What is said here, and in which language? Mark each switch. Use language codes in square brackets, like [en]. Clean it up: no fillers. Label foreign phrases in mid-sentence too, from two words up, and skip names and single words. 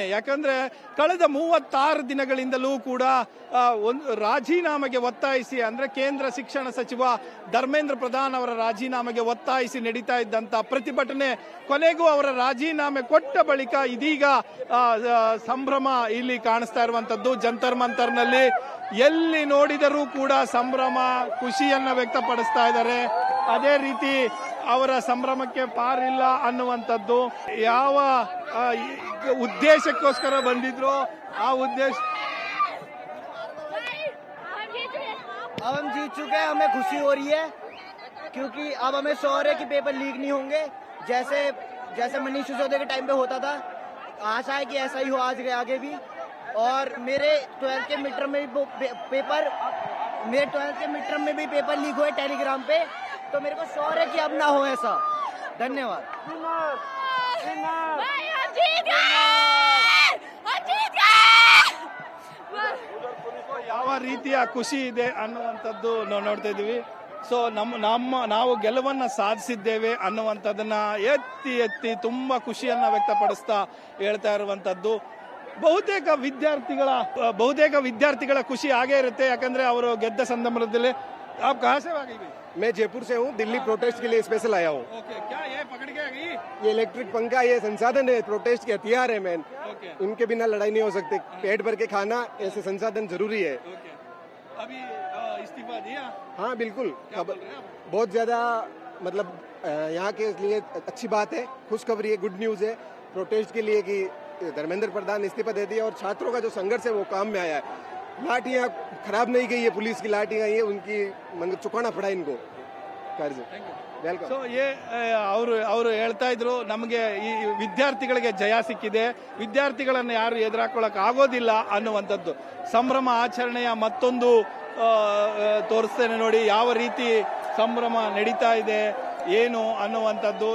[kn] ಯಾಕಂದ್ರೆ ಕಳೆದ 36 ದಿನಗಳಿಂದಲೂ ಕೂಡ ಒಂದು ರಾಜೀನಾಮೆಗೆ ಒತ್ತಾಯಿಸಿ, ಅಂದ್ರೆ ಕೇಂದ್ರ ಶಿಕ್ಷಣ ಸಚಿವ ಧರ್ಮೇಂದ್ರ ಪ್ರಧಾನ್ ಅವರ ರಾಜೀನಾಮೆಗೆ ಒತ್ತಾಯಿಸಿ ನಡೀತಾ ಇದ್ದಂತ ಪ್ರತಿಭಟನೆ ಕೊನೆಗೂ ಅವರ ರಾಜೀನಾಮೆ ಕೊಟ್ಟ ಬಳಿಕ ಇದೀಗ ಸಂಭ್ರಮ ಇಲ್ಲಿ ಕಾಣಿಸ್ತಾ ಇರುವಂತದ್ದು. ಜಂತರ್ ಮಂತರ್ನಲ್ಲಿ ಎಲ್ಲಿ ನೋಡಿದರೂ ಕೂಡ ಸಂಭ್ರಮ, ಖುಷಿಯನ್ನ ವ್ಯಕ್ತಪಡಿಸ್ತಾ ಇದ್ದಾರೆ. ಅದೇ ರೀತಿ ಅವರ ಸಂಭ್ರಮಕ್ಕೆ ಪಾರಿಲ್ಲ ಅನ್ನುವಂಥದ್ದು. ಯಾವ ಉದ್ದೇಶಕ್ಕೋಸ್ಕರ ಬಂದಿದ್ರು ಆ ಉದ್ದೇಶ. [hi] अब हम जीत चुके हैं, हमें खुशी हो रही है क्योंकि अब हमें श्योर है कि [en] paper leak [hi] नहीं होंगे, जैसे मनीष सिसोदिया के टाइम पे होता था. आशा है कि ऐसा ही हो आगे भी. और मेरे 12th के [en] mid term [hi] में भी [en] paper leak [hi] हुए टेलीग्राम पे, तो मेरे को श्योर है कि अब ना हो ऐसा. धन्यवाद. [kn] ಯಾವ ರೀತಿಯ ಖುಷಿ ಇದೆ ಅನ್ನುವಂಥದ್ದು ನಾವು ನೋಡ್ತಾ ಇದೀವಿ. ಸೊ ನಾವು ಗೆಲುವನ್ನ ಸಾಧಿಸಿದ್ದೇವೆ ಅನ್ನುವಂಥದ್ದನ್ನ ಎತ್ತಿ ತುಂಬಾ ಖುಷಿಯನ್ನ ವ್ಯಕ್ತಪಡಿಸ್ತಾ ಹೇಳ್ತಾ ಇರುವಂತದ್ದು. ಬಹುತೇಕ ವಿದ್ಯಾರ್ಥಿಗಳ ಖುಷಿ ಆಗೇ ಇರುತ್ತೆ. ಯಾಕಂದ್ರೆ ಅವರು ಗೆದ್ದ ಸಂದರ್ಭದಲ್ಲಿ [hi] आप कहाँ से आ गई? मैं जयपुर से हूँ. दिल्ली प्रोटेस्ट के लिए स्पेशल आया हूँ. क्या ये पकड़ के आ गई? ये इलेक्ट्रिक पंखा, ये संसाधन है, प्रोटेस्ट के हथियार है मैन. इनके बिना लड़ाई नहीं हो सकती. पेट भर के खाना, ऐसे संसाधन जरूरी है. अभी इस्तीफा दिया? हाँ बिल्कुल. बहुत ज्यादा मतलब यहाँ के लिए अच्छी बात है, खुशखबरी है, [en] good news [hi] है प्रोटेस्ट के लिए कि धर्मेंद्र प्रधान इस्तीफा दे दिया और छात्रों का जो संघर्ष है वो काम में आया है. लाठियां खराब नहीं गई है, पुलिस की लाठियां ये उनकी चुकाना पड़ा इनको कर्ज. [kn] ವೆಲ್ಕಮ್. ಸೊ ಅವರು ಹೇಳ್ತಾ ಇದ್ರು, ನಮಗೆ ಈ ವಿದ್ಯಾರ್ಥಿಗಳಿಗೆ ಜಯ ಸಿಕ್ಕಿದೆ, ವಿದ್ಯಾರ್ಥಿಗಳನ್ನು ಯಾರು ಎದುರಾಕೊಳ್ಳಕ್ ಆಗೋದಿಲ್ಲ ಅನ್ನುವಂಥದ್ದು. ಸಂಭ್ರಮ ಆಚರಣೆಯ ಮತ್ತೊಂದು ತೋರಿಸ್ತೇನೆ ನೋಡಿ ಯಾವ ರೀತಿ ಸಂಭ್ರಮ ನಡೀತಾ ಇದೆ ಏನು ಅನ್ನುವಂಥದ್ದು.